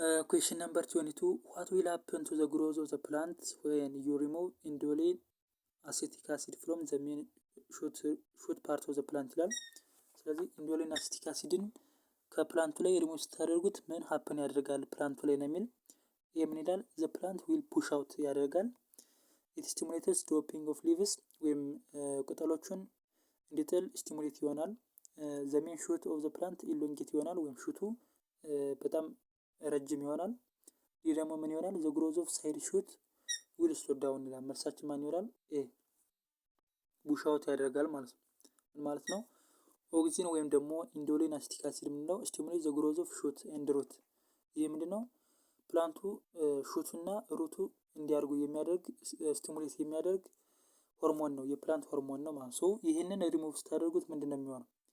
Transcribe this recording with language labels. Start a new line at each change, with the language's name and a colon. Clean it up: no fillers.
English: question number 22 what will happen to the growth of the plant when you remove indole acetic acid from the main shoot part of the plant ይላል።
Amharic: ስለዚህ ኢንዶሊን አሲቲክ አሲድን ከፕላንቱ ላይ ሪሙቭ ስታደርጉት ምን ሀፕን ያደርጋል ፕላንቱ ላይ ነው የሚል። ይሄ ምን ይላል?
English: the plant will push out ያደርጋል። it stimulates dropping of leaves
Amharic: ወይም ቅጠሎቹን እንዲጥል ስቲሙሌት ይሆናል።
English: the main shoot of the plant elongate ይሆናል
Amharic: ወይም ሹቱ በጣም ረጅም ይሆናል። ይህ ደግሞ ምን ይሆናል?
English: the growth of side shoot will slow down ይላል።
Amharic: መልሳችን ማን ይሆናል? ኤ ፑሽ አውት ያደርጋል ማለት ነው። ምን ማለት ነው? ኦክሲን ወይም ደግሞ ኢንዶሊን አሲቲክ አሲድ የምንለው ስቲሙሌት
English: the growth of shoot and root።
Amharic: ይህ ምንድነው? ፕላንቱ ሹቱና ሩቱ እንዲያድጉ የሚያደርግ ስቲሙሌት የሚያደርግ ሆርሞን ነው፣ የፕላንት ሆርሞን ነው ማለት ነው። ይህንን ሪሙቭ ስታደርጉት ምንድነው የሚሆነው?